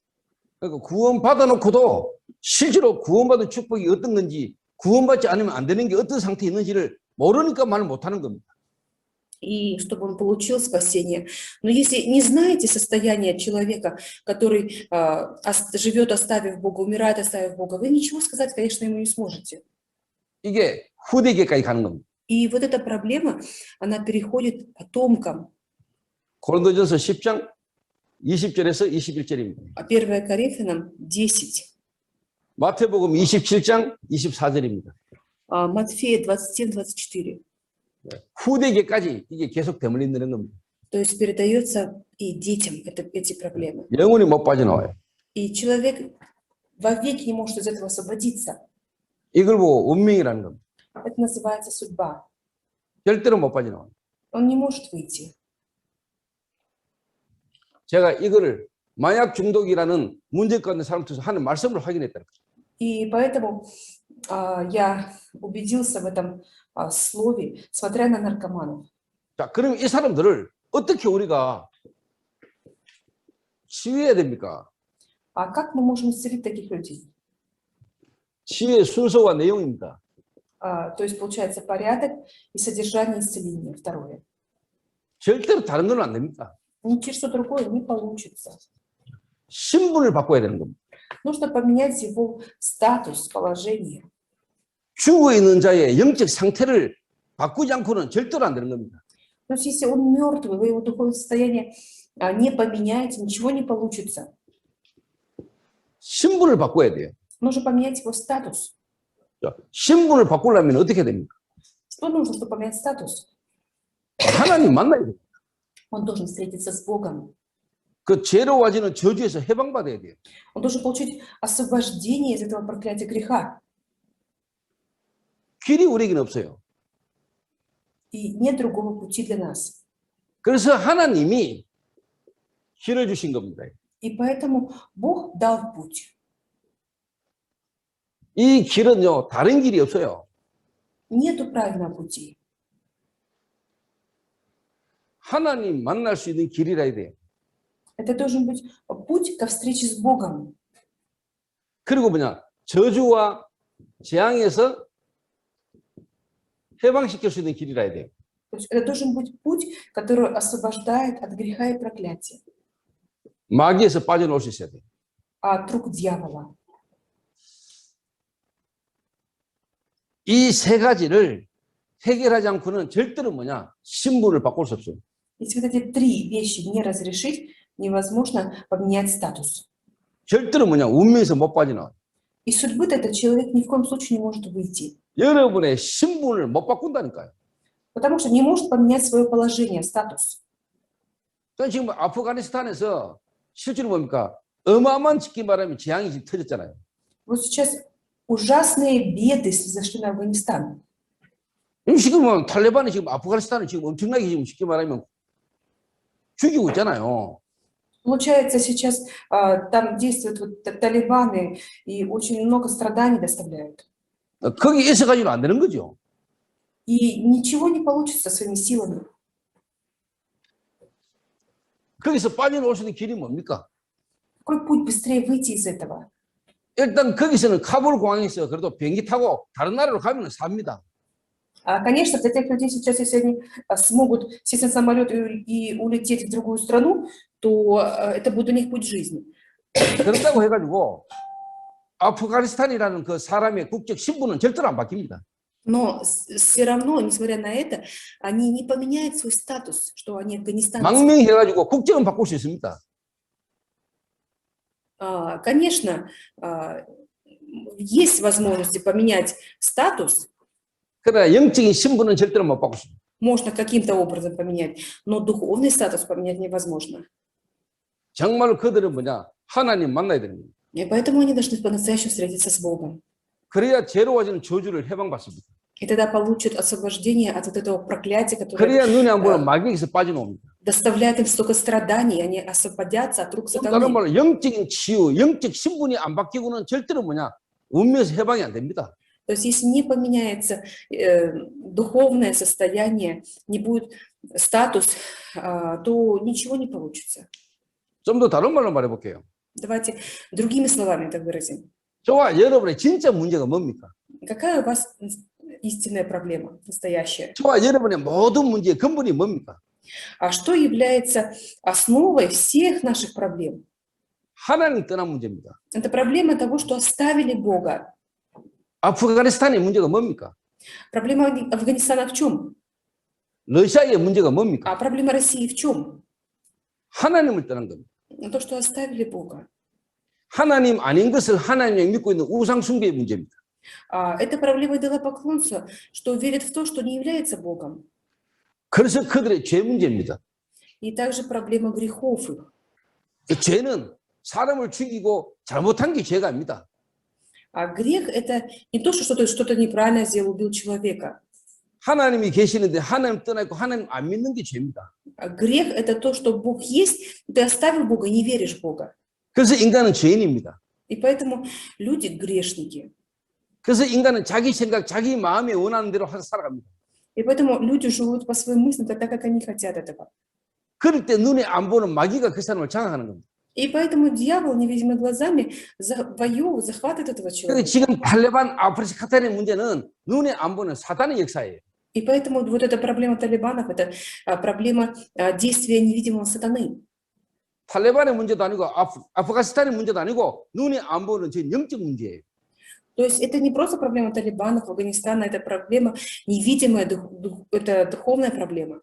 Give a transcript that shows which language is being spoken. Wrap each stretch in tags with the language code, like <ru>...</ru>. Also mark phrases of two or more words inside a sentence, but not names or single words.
<ko>그러니까 구원받아 놓고도 실제로 구원받은 축복이 어떤 건지 구원받지 않으면 안 되는 게 어떤 상태에 있는지를 모르니까 말을 못하는 겁니다.</ko> <ru>И чтобы он получил спасение. Но если не знаете состояние человека, который живет, оставив Бога, умирает, оставив Бога, вы ничего сказать, конечно, ему не сможете.</ru> <ko>이게 후대기까지 가는 겁니다.</ko> <ru>И вот эта проблема, она переходит потомкам.</ru> <ko>고린도전서 10장 20절에서 21절입니다.</ko> <ru>1 Коринфянам 10.</ru> <ko>마태복음 27장 24절입니다.</ko> <ru>Матфея 27-24.</ru> <ko>후대기까지 이게 계속 되물린다는 겁니다.</ko> <ru>То есть передается и детям эти проблемы.</ru> <ko>영원히 못 빠져나와요.</ko> <ru>И человек вовеки не может из этого освободиться.</ru> <ko>이걸 보고 운명이라는 겁니다.</ko> <ru>Это называется судьба.</ru> <ko>절대로 못 빠져나와요.</ko> <ru>Он не может выйти.</ru> <ko>제가 이거를 마약 중독이라는 문제가 있는 사람한테 하는 말씀을 확인했다는 거죠.</ko> <ru>И поэтому я убедился в этом слове, смотря на наркоманов.</ru> <ko>자, 그럼 이 사람들을 어떻게 우리가 치유해야 됩니까?</ko> <ru>А как мы можем исцелить таких людей?</ru> <ko>치유의 순서와 내용입니다.</ko> <ru>То есть получается порядок и содержание исцеления. Второе.</ru> <ko>절대로 다른 건 안 됩니다.</ko> <ru>Ни через что другое не получится.</ru> <ko>신분을 바꿔야 되는 겁니다.</ko> <ru>Нужно поменять его статус, положение.</ru> <ko>죽어 있는 자의 영적 상태를 바꾸지 않고는 절대로 안 되는 겁니다.</ko> <ru>То есть если он мертвый, вы его духовное состояние не поменяете, ничего не получится.</ru> <ko>신분을 바꿔야 돼요.</ko> <ru>Нужно поменять его статус.</ru> <ko>자, 신분을 바꾸려면 어떻게 됩니까?</ko> <ru>Что нужно, чтобы поменять статус?</ru> <ko>하나님 만나야 돼요.</ko> <ru>Он должен встретиться с Богом.</ru> <ko>그 죄로 와지는 저주에서 해방받아야 돼요.</ko> <ru>Он должен получить освобождение из этого проклятия греха.</ru> <ko>길이 우리에게는 없어요.</ko> <ru>И нет другого пути для нас.</ru> <ko>그래서 하나님이 길을 주신 겁니다.</ko> <ru>И поэтому Бог дал путь.</ru> <ko>이 길은요, 다른 길이 없어요.</ko> <ru>Нету правильного пути.</ru> <ko>하나님 만날 수 있는 길이라 해야 돼요.</ko> <ru>Это должен быть путь ко встрече с Богом.</ru> <ko>그리고 뭐냐, 저주와 재앙에서 해방시킬 수 있는 길이라 해야 돼요.</ko> <ru>То есть это должен быть путь, который освобождает от греха и проклятия,</ru> <ko>마귀에서 빠져나올 수 있어야 돼요.</ko> <ru>от рук дьявола.</ru> <ko>이 세 가지를 해결하지 않고는 절대로 뭐냐, 신분을 바꿀 수 없어요.</ko> <ru>Если вот эти три вещи не разрешить, невозможно поменять статус.</ru> <ko>절대로 뭐냐, 운명에서 못 빠져나와요.</ko> <ru>И судьбы-то этот человек ни в коем случае не может выйти.</ru> <ko>여러분의 신분을 못 바꾼다니까요.</ko> <ru>Потому что не может поменять свое положение, статус.</ru> <ko>저는 지금 아프가니스탄에서 실제로 뭡니까? 어마어마한 짓기 말하면 재앙이 지금 터졌잖아요.</ko> <ru>Вот сейчас ужасные беды произошли на Афганистан.</ru> <ko>지금 탈레반이 지금 아프가니스탄을 지금 엄청나게 지금 쉽게 말하면 죽이고 있잖아요.</ko> <ru>Получается, сейчас там действуют вот талибаны и очень много страданий доставляют.</ru> <ko>거기 있어가지고는 안 되는 거죠.</ko> <ru>И ничего не получится своими силами.</ru> <ko>거기서 빠져나올 수 있는 길이 뭡니까?</ko> <ru>Какой путь быстрее выйти из этого?</ru> <ko>일단 거기서는 카불 공항에서 그래도 비행기 타고 다른 나라로 가면 삽니다.</ko> <ru>Конечно, для тех людей сейчас, если они смогут сесть на самолет и улететь в другую страну, то это будет у них путь жизни.</ru> <ko>그렇다고 해가지고 아프가니스탄이라는 그 사람의 국적 신분은 절대로 안 바뀝니다.</ko> <ru>Но все равно, несмотря на это, они не поменяют свой статус, что они афганистанцы.</ru> <ko>망명해가지고 국적은 바꿀 수 있습니다.</ko> <ru>Конечно, есть возможности поменять статус,</ru> <ko>그러나 영적인 신분은 절대로 못 바꿀 수 있습니다.</ko> <ru>можно каким-то образом поменять, но духовный статус поменять невозможно.</ru> <ko>정말 그들은 뭐냐, 하나님 만나야 되는 거예요.</ko> <ru>И поэтому они должны по-настоящему встретиться с Богом.</ru> <ko>그래야 죄로 와지는 저주를 해방받습니다.</ko> <ru>И тогда получат освобождение от вот этого проклятия, которое</ru> <ko>그래야 눈에 안 보이는 마귀에게서 빠져나옵니다.</ko> <ru>доставляет им столько страданий, они освободятся от рук</ru> <ko>다른</ko> <ru>сатаны.</ru> <ko>말로 영적인 치유, 영적 신분이 안 바뀌고는 절대로 뭐냐, 운명에서 해방이 안 됩니다.</ko> <ru>То есть если не поменяется духовное состояние, не будет статус, то ничего не получится.</ru> <ko>좀 더 다른 말로 말해볼게요.</ko> <ru>Давайте другими словами это выразим.</ru> <ko>저와 여러분의 진짜 문제가 뭡니까?</ko> <ru>Какая у вас истинная проблема, настоящая?</ru> <ko>저와 여러분의 모든 문제의 근본이 뭡니까?</ko> <ru>А что является основой всех наших проблем?</ru> <ko>하나님 떠난 문제입니다.</ko> <ru>Это проблема того, что оставили Бога.</ru> <ko>아프가니스탄의 문제가 뭡니까?</ko> <ru>Проблема Афганистана в чем?</ru> <ko>러시아의 문제가 뭡니까?</ko> <ru>А проблема России в чем?</ru> <ko>하나님을 떠난 겁니다.</ko> <ru>То, что оставили Бога.</ru> <ko>하나님 아닌 것을 하나님이 믿고 있는 우상 숭배의 문제입니다.</ko> <ru>Это проблема идолопоклонства, что верят в то, что не является Богом.</ru> <ko>그래서 그들의 죄 문제입니다.</ko> <ru>И также проблема грехов их.</ru> <ko>그 죄는 사람을 죽이고 잘못한 게 죄가 아닙니다.</ko> <ru>А грех – это не то, что что-то неправильно сделал, убил человека.</ru> <ko>하나님이 계시는데 하나님 떠나고 하나님 안 믿는 게 죄입니다.</ko> <ru>А грех – это то, что Бог есть, но ты оставил Бога, не веришь в Бога.</ru> <ko>그래서 인간은 죄인입니다.</ko> <ru>И поэтому люди грешники.</ru> <ko>그래서 인간은 자기 생각, 자기 마음에 원하는 대로 살아갑니다.</ko> <ru>И поэтому люди живут по своим мыслям так, как они хотят этого.</ru> <ko>그럴 때 눈에 안 보는 마귀가 그 사람을 장악하는 겁니다.</ko> <ru>И поэтому дьявол невидимыми глазами захватывает этого</ru> <ko>그런데</ko> <ru>человека.</ru> <ko>지금 탈레반, 아프리카탄의 문제는 눈에 안 보는 사단의 역사예요.</ko> <ru>И поэтому вот эта проблема талибанов – это проблема действия невидимого сатаны.</ru> <ko>탈레반의 문제도 아니고 아프가니스탄의 문제도 아니고 눈에 안 보는 저 영적 문제예요.</ko> <ru>То есть это не просто проблема талибанов, Афганистана, это проблема невидимая, это духовная проблема.</ru>